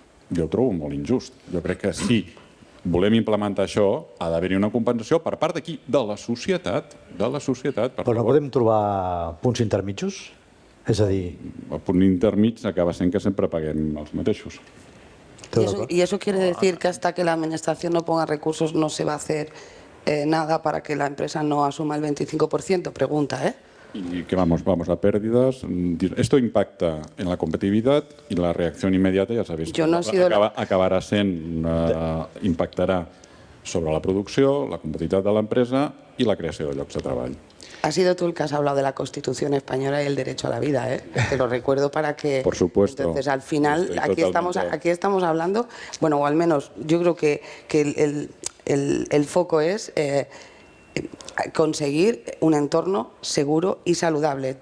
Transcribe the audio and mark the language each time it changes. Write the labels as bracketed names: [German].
[Catalan] Jo ho trobo molt injust. Jo crec que si volem implementar això, ha d'haver-hi una compensació per part d'aquí, de la societat. Però no podem trobar punts intermitjos? És a dir... El punt intermig acaba sent que sempre paguem els mateixos. [Spanish] Y eso quiere decir que hasta que la administración no ponga recursos no se va a hacer nada para que la empresa no asuma el 25%, pregunta, ¿eh? Y que vamos a pérdidas. Esto impacta en la competitividad y la reacción inmediata, ya sabéis, [Catalan] acabarà sent, impactarà sobre la producció, la competitivitat de l'empresa i la creació de llocs de treball. [Spanish] Has sido tú el que has hablado de la Constitución española y el derecho a la vida, ¿eh? Te lo recuerdo para que... Por supuesto. Entonces, al final, aquí estamos hablando, bueno, o al menos yo creo que el foco es conseguir un entorno seguro y saludable.